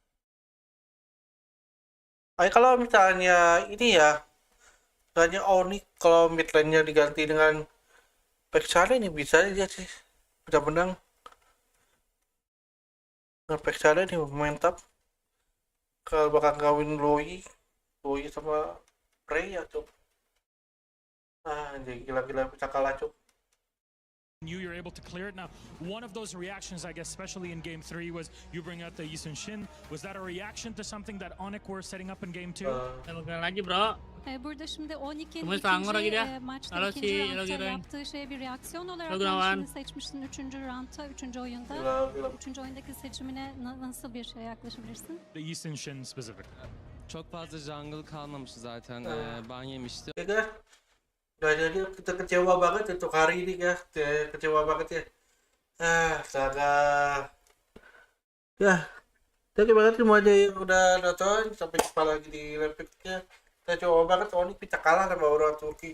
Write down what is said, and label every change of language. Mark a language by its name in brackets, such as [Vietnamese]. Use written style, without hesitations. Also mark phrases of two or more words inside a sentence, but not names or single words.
[Indonesian] Kalau misalnya ini ya, misalnya Onyx kalau [English] mid lane- [Indonesian] nya diganti dengan Pexale ini bisa aja sih, bisa menang. Nah, Pexale ini mantap. Kalau bakal kawin Loi sama Freya tuh. Jadi gila-gila bisa kalah cuk. [English] You're able to clear it. Now, one of those reactions, I guess, especially in Game 3, was you bring out the Yisun Shin. Was that a reaction to something that Onyx were setting up in Game 2? [Indonesian] Lagi bro. [Turkish] Burada şimdi Onyx'in maçta ikinci roundda yaptığı şey bir reaksiyon olarak şimdi seçmiştin 3. roundda, 3. oyunda. 3. oyundaki seçimine nasıl bir yaklaşabilirsin? [English] The Yisun Shin specific. [Turkish] Çok fazla jungle kalmamıştı zaten. Ban yemişti. [Indonesian] Jadi kita kecewa banget untuk hari ini ya, kecewa banget ya. Astaga. Ya, terima kasih semuanya yang udah nonton. Sampai jumpa lagi di repliknya. Saya coba banget Onyx bisa kalah sama orang Turki.